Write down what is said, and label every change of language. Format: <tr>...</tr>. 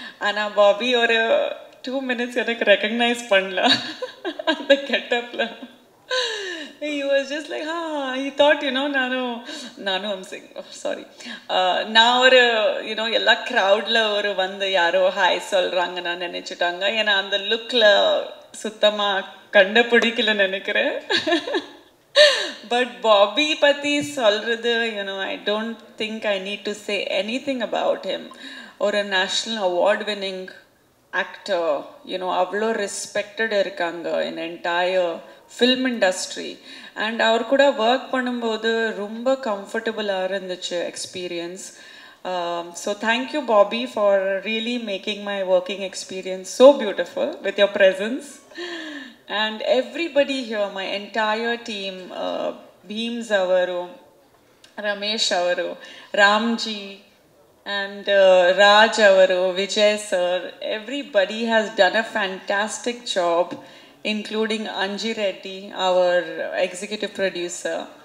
<ta>ஆனா Bobby ஒரு 2 minutes எனக்கு recognize பண்ணல அந்த getup-ல.</ta> <en>He was just like, he thought, you know, Nanu, I'm saying, oh, sorry.</en> <ta>Now, you know, எல்லா crowdல ஒரு வந்து யாரோ ஹாய் சொல்றாங்க நான் நினைச்சிட்டாங்க. ஏன்னா அந்த லுக்ல சுத்தமா கண்டுபிடிக்கல நினைக்கிறேன். பட் பாபி பத்தி சொல்றது,</ta> <en>you know, I don't think I need to say anything about him.</en> <ta>ஒரு national award winning actor, you know, அவ்வளோ respected இருக்காங்க</ta> <en>in entire film industry.</en> <ta>And அவர் கூட ஒர்க் பண்ணும்போது ரொம்ப கம்ஃபர்டபுளாக இருந்துச்சு experience.</ta> <en>So thank you Bobby for really making my working experience so beautiful with your presence. And everybody here, my entire team, Beams avaru, Ramesh avaru, Ramji, and Raj avaru, Vijay sir, everybody has done a fantastic job, including Anji Reddy, our executive producer.</en>